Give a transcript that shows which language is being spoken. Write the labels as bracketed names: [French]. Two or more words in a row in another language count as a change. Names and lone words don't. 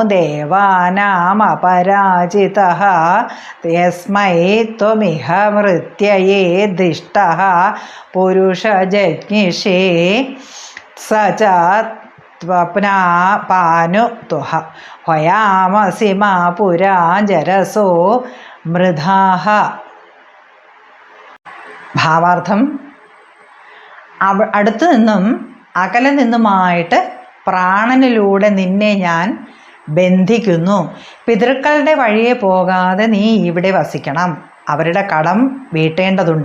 [Sanskrit] देवानामपराजितः यस्मै त्वमिह मृत्यये दृष्टः पुरुषजज्ञिषे स च त्वप्नापानु तुह हयामसि मा पुरा जरसो मृधाः. [Malayalam] ഭാവാർത്ഥം, അടുത്തു നിന്നും അകലെ നിന്നുമായിട്ട് പ്രാണനിലൂടെ നിന്നെ ഞാൻ ബന്ധിക്കുന്നു. പിതൃക്കളുടെ വഴിയെ പോകാതെ നീ ഇവിടെ വസിക്കണം. അവരുടെ കടം വീട്ടേണ്ടതുണ്ട്.